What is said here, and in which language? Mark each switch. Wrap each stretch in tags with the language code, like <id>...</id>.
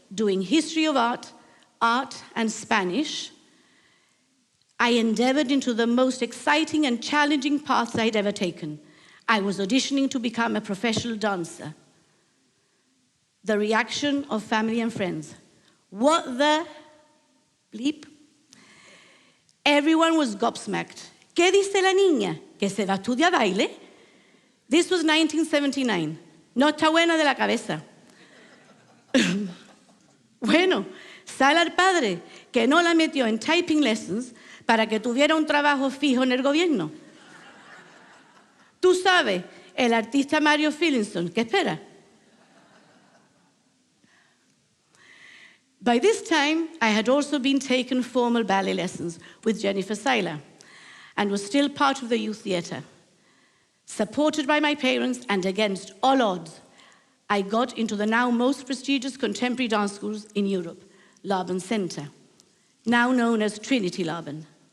<en>Doing history of art, art and Spanish, I endeavored into the most exciting and challenging paths I'd ever taken. I was auditioning to become a professional dancer. The reaction of family and friends. What the bleep? Everyone was gobsmacked.</en> <es>¿Qué dice la niña? ¿Que se va a estudiar baile?</es> <en>This was 1979.</en> <es>No está buena de la cabeza. Bueno, sale el padre que no la metió en typing lessons para que tuviera un trabajo fijo en el gobierno. Tú sabes, el artista Mario Finlayson, ¿qué espera?</es> <en>By this time, I had also been taking formal ballet lessons with Jennifer Seiler and was still part of the youth theatre. Supported by my parents and against all odds, I got into the now most prestigious contemporary dance schools in Europe, Laban Center, now known as Trinity Laban.</en>